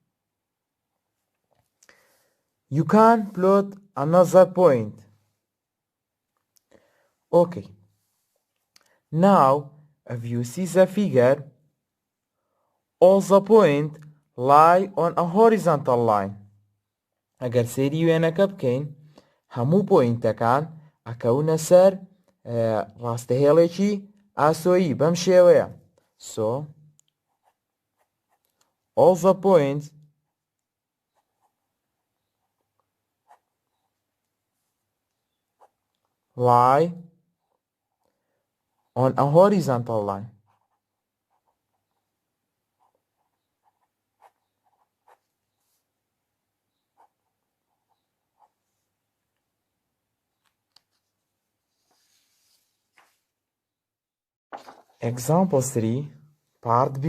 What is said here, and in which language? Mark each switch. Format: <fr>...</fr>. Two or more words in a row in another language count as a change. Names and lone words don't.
<en>You can plot another point. Okay. Now, if you see the figure, all the points lie on a horizontal line.</en> <ckb>ئەگەر سێری وێنەکە بکەین هەموو پۆینتەکان ئەکەونە سەر ڕاستەهێڵێکی ئاسۆیی بەم شێوەیە.</ckb> <en>So all the points lie on a horizontal line. Example 3, part B.</en>